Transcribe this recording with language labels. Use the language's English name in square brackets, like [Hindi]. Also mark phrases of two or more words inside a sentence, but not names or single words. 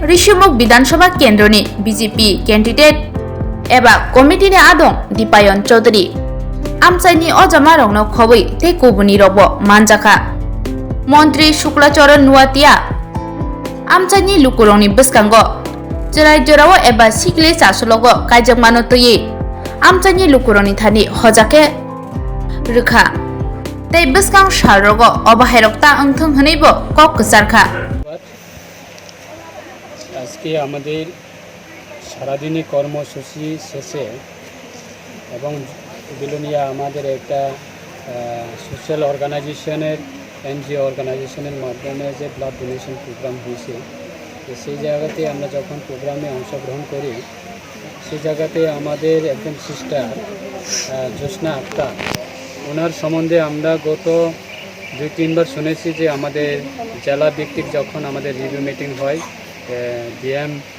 [Kok Borok] Rishimukh Bidhan Sabha Kendroni BJP candidate Eba komiti ni adong Dipayon Chaudhary Amchaini o jamarokno khobui tei kubuni rokbo manjaka Mantri Shuklacharan Nuatia Amchaini lukurongni bwskango jerai jorao eba sikle chasologo kaijak mano tui Amchaini lukurongni thani hojake rwkha tei bwskang salrogo obahairokta wngthong hwneibo kok kwcharkha [Bangla] আজকে আমাদের সারাদিনই কর্মসূচি শেষে এবং বিলোনিয়া আমাদের একটা [English] social organization's NGO [Bangla] অর্গানাইজেশনের মাধ্যমে যে [English] blood donation program [Bangla] হয়েছে তো সেই জায়গাতে আমরা যখন প্রোগ্রামে অংশগ্রহণ করি সেই জায়গাতে আমাদের একজন সিস্টার জ্যোৎস্না আক্তার ওনার সম্বন্ধে আমরা গত 2-3 বার শুনেছি যে আমাদের জেলা ভিত্তিক যখন আমাদের [English] review meeting [Bangla] হয় ডিএম